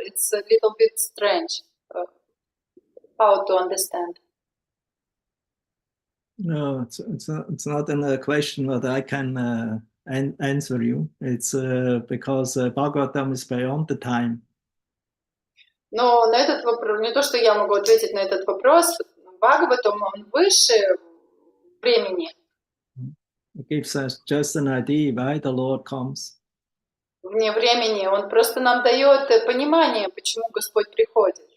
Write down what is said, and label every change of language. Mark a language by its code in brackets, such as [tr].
[en] It's a little bit strange how to understand. No, it's not a question that I can answer you. It's because Bhagavatam is beyond the time. [ru] Но на этот вопрос, не то, что я могу ответить на этот вопрос, Бхагаватам, он выше времени. [en] It gives us just an idea why the Lord comes. [ru] Вне времени, он просто нам дает понимание, почему Господь приходит.